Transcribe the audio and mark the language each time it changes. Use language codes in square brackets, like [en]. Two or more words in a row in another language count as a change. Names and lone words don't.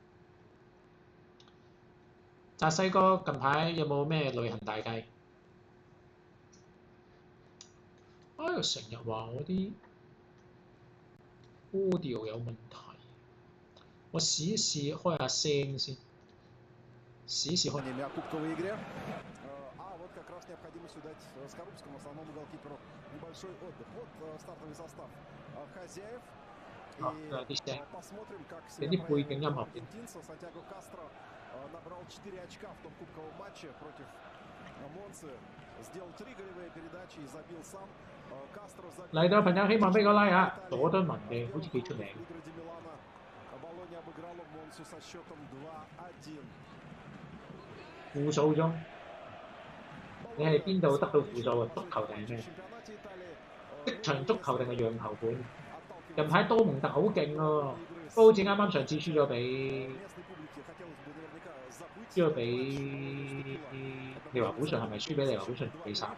[yue] 澤西哥近排有冇咩旅行大計？成日話我啲 audio 有問題，我試一試開下聲先，試一試開。 [ru] необходимостью дать Скорубскому, основному голкиперу, небольшой отдых. Вот стартовый состав хозяев. И посмотрим, как себя проявит аргентинца. Сантьяго Кастро набрал 4 очка в том кубковом матче против Монцы. Сделал 3 голевые передачи и забил сам. Castro забил. [yue] 嚟到朋友希望俾個 like 啊，佐敦文嘅好似幾出名。 [ru] Болонья обыграла Монцу со счетом 2-1. [yue] 負數中。你係邊度得到負數啊？足球定係咩？即場足球定係讓球盤？近排多蒙特好勁喎，不過好似啱啱上次輸咗俾利華古遜，係咪輸俾利華古遜比賽？